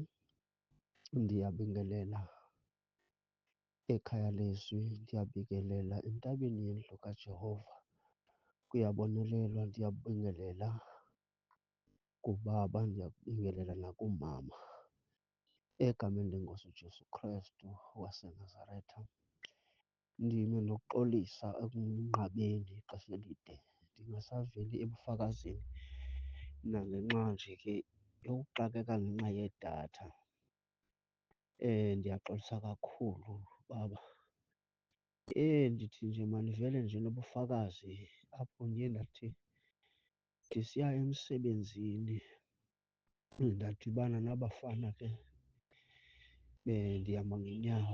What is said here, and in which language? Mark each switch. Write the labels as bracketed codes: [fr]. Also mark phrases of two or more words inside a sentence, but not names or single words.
[xh] Ndiyabingelela ekhaya lezwi, ndiyabingelela entabeni yendlu kaJehova. Kuyabonelelwa, ndiyabingelela kubaba, ndiyabingelela nakumama. Egameni lenkosi uJesu Kristu waseNazaretha, ndime nokuxolisa ekunqabeni ixesha elide, ndingasaveli ebufakazini nangenxa nje ke yokuxakeka ngenxa yedatha. Ndiyaxolisa kakhulu baba. Ndithi nje mandivele nje nobufakazi apho ndiye ndathi ndisiya emsebenzini ndadibana nabafana ke ndihamba ngeenyawo.